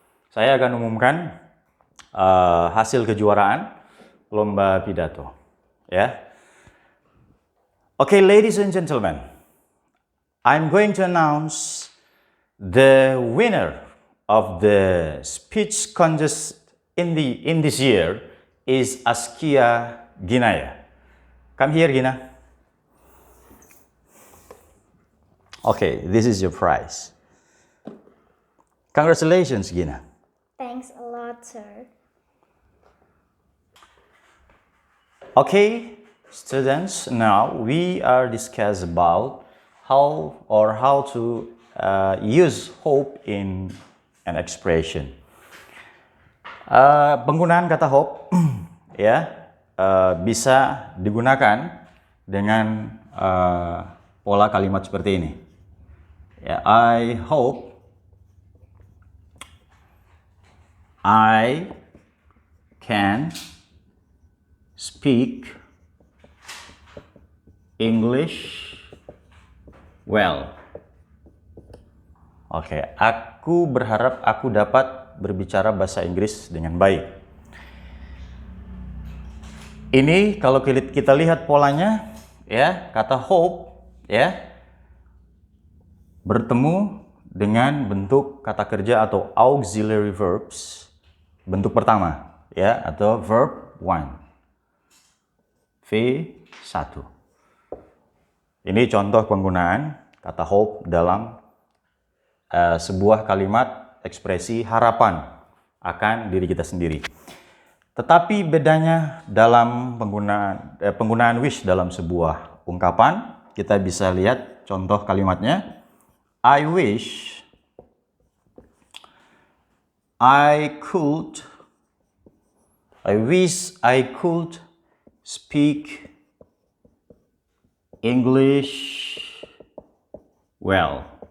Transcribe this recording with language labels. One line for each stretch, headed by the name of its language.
Indonesian: Saya akan umumkan hasil kejuaraan lomba pidato. Ya.
English: Okay, ladies and gentlemen, I'm going to announce the winner of the speech contest in this year is Askia Ginaya. Come here, Gina. Okay, this is your prize. Congratulations, Gina. Thanks a lot, sir. Okay, students, now we are discuss about how to use hope in an expression.
Indonesian: Penggunaan kata hope ya bisa digunakan dengan pola kalimat seperti ini.
English: Ya, I hope I can speak English well.
Indonesian: Oke, aku berharap aku dapat berbicara bahasa Inggris dengan baik. Ini kalau kita lihat polanya, ya, kata hope, ya, bertemu dengan bentuk kata kerja atau auxiliary verbs, bentuk pertama, ya, atau verb 1. V1. Ini contoh penggunaan kata hope dalam sebuah kalimat ekspresi harapan akan diri kita sendiri. Tetapi bedanya dalam penggunaan wish dalam sebuah ungkapan, kita bisa lihat contoh kalimatnya.
English: I wish I could speak English well.